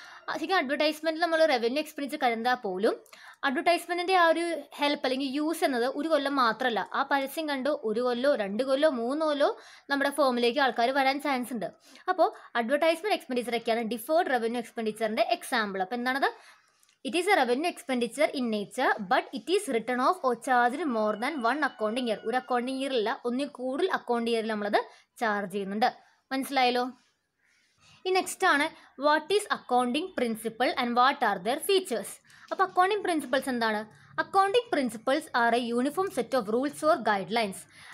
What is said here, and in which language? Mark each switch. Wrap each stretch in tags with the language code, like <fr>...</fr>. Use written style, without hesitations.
<ml>ശരിക്കും അഡ്വർടൈസ്മെൻറ്റിൽ നമ്മൾ revenue expenditure കരുതാൽ പോലും അഡ്വർടൈസ്മെൻറ്റിൻ്റെ ആ ഒരു ഹെൽപ്പ് അല്ലെങ്കിൽ യൂസ് എന്നത് ഒരു കൊല്ലം മാത്രമല്ല. ആ പരസ്യം കണ്ട് 1 കൊല്ലോ 2 കൊല്ലോ 3 കൊല്ലോ നമ്മുടെ ഫേമിലേക്ക് ആൾക്കാർ വരാൻ ചാൻസ് ഉണ്ട്. അപ്പോൾ അഡ്വർടൈസ്മെൻറ്റ് എക്സ്പെൻഡിച്ചറൊക്കെയാണ് ഡിഫേർഡ് റവന്യൂ എക്സ്പെൻഡിച്ചറിൻ്റെ എക്സാമ്പിൾ. അപ്പോൾ എന്താണത്?</ml> <en>It is a revenue expenditure in nature, but it is written off or charged more than one accounting year.</en> <ml>ഒരു അക്കൗണ്ടിങ് ഇയറില്ല, ഒന്നിൽ കൂടുതൽ അക്കൗണ്ടിങ് ഇയറിൽ നമ്മളത് ചാർജ് ചെയ്യുന്നുണ്ട്. മനസ്സിലായല്ലോ?</ml> <en>ഈ നെക്സ്റ്റ് ആണ് what is accounting principle and what are their features.</en> <ml>അപ്പോൾ</ml> <en>Accounting principles എന്താണ്? Accounting principles are a uniform set of rules or guidelines.</en>